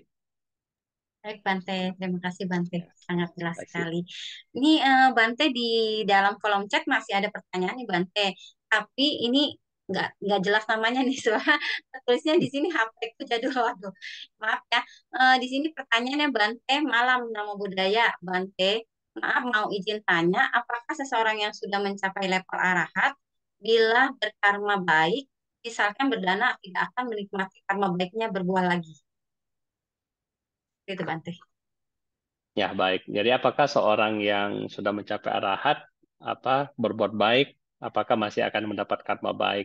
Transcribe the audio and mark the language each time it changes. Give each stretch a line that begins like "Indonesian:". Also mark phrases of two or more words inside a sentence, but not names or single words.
Indonesian: Baik, Bante. Terima kasih, Bante. Ya, Sangat jelas terima kasih. sekali. Ini Bante di dalam kolom chat masih ada pertanyaan nih, Bante. Tapi ini nggak jelas namanya nih, soalnya tulisnya di sini HP ku jadul. Waduh, maaf ya. Di sini pertanyaannya Bante, malam
Pali: namo buddhaya,
Indonesian: Bante. Maaf mau izin tanya, apakah seseorang yang sudah mencapai level arahat bila berkarma baik, misalkan berdana tidak akan menikmati karma baiknya berbuah lagi? Itu Bante. Ya, baik. Jadi apakah seorang yang sudah mencapai arahat berbuat baik, apakah masih akan mendapat karma baik?